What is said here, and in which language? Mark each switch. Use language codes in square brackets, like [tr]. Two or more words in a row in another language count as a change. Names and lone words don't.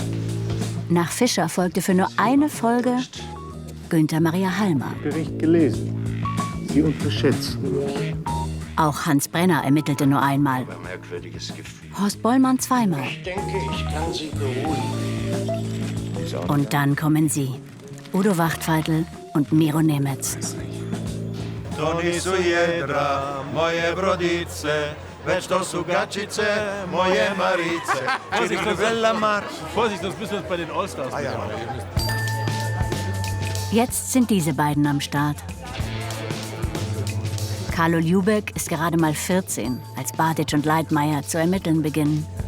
[de] Nach Fischer folgte für nur eine Folge Günther Maria Halmer. Bericht gelesen. Sie unterschätzen mich. Auch Hans Brenner ermittelte nur einmal. Ein merkwürdiges Gefühl. Horst Bollmann zweimal. Ich denke, ich kann Sie beruhigen. Und dann kommen sie. Udo Wachtfeitel und Miro Nemetz. [hr] To nisu jedra, moje brodice, već to su gačice, moje Marice. [de] Vorsicht, Bella Mar. Vorsicht, sonst müssen wir uns bei den Allstars mitmachen. Jetzt sind diese beiden am Start. Carlo Liubek ist gerade mal 14, als Bartitsch und Leitmeier zu ermitteln beginnen.